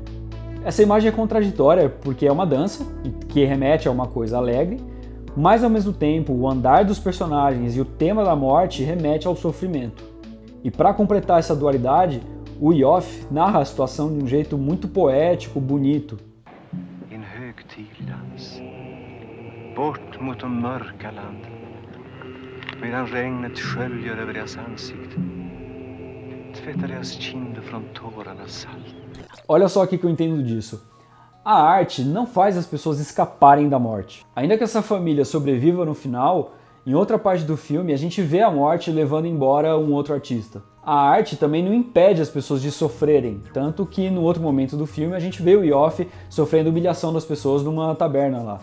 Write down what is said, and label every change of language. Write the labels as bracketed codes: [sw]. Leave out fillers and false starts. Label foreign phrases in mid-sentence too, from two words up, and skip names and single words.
[pt] Essa imagem é contraditória porque é uma dança, que remete a uma coisa alegre, mas ao mesmo tempo o andar dos personagens e o tema da morte remete ao sofrimento. E para completar essa dualidade, o Yoff narra a situação de um jeito muito poético, bonito. [sv] En högtidlands. Bort mot de mörka land. Medan regnet sköljer över deras ansikten. Tvättar deras kinder från tårarnas salt. [pt] Olha só o que eu entendo disso. A arte não faz as pessoas escaparem da morte. Ainda que essa família sobreviva no final, em outra parte do filme a gente vê a morte levando embora um outro artista. A arte também não impede as pessoas de sofrerem, tanto que no outro momento do filme a gente vê o Yoff sofrendo humilhação das pessoas numa taberna lá.